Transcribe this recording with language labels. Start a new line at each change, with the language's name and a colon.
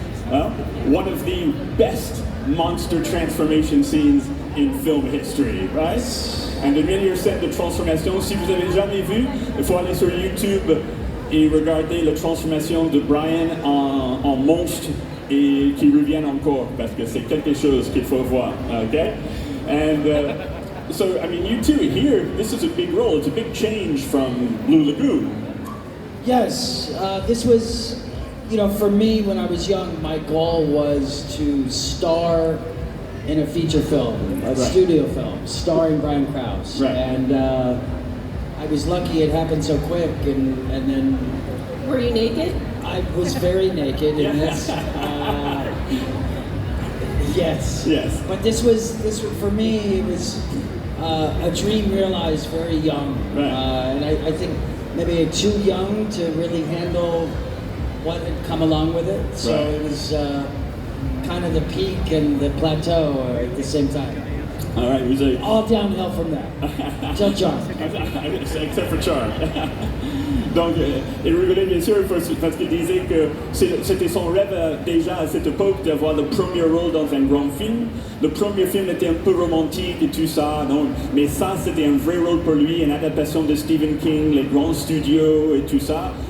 English: One of the best monster transformation scenes in film history, right? And the
French: meilleure scène de transformation, si vous avez jamais vu, il faut aller sur YouTube et regarder la transformation de Brian en monstre et qui revienne encore, parce que c'est quelque chose qu'il faut voir, okay?
English: And so, I mean, you two here, this is a big role, it's a big change from Blue Lagoon. Yes, this was, you know, for me when I was young, my goal was to star in a feature film, a studio film, starring Brian Krause. Right. And I was lucky it happened so quick, and then Were you naked? I was very naked in this. Yes. Yes. But this was for me. It was a dream realized very young, Right. and I think maybe too young to really handle what had come along with it. So Right. it was kind of the peak and the plateau at the same time. All right,
French: vous avez...
English: All downhill from there. Till John. Except for Charm.
French: Donc, il rigolait bien sûr parce qu'il disait que c'était son rêve déjà à cette époque d'avoir le premier rôle dans un grand film. Le premier film était un peu romantique et tout ça, donc, mais ça c'était un vrai rôle pour lui, une adaptation de Stephen King, les grands studios et tout ça.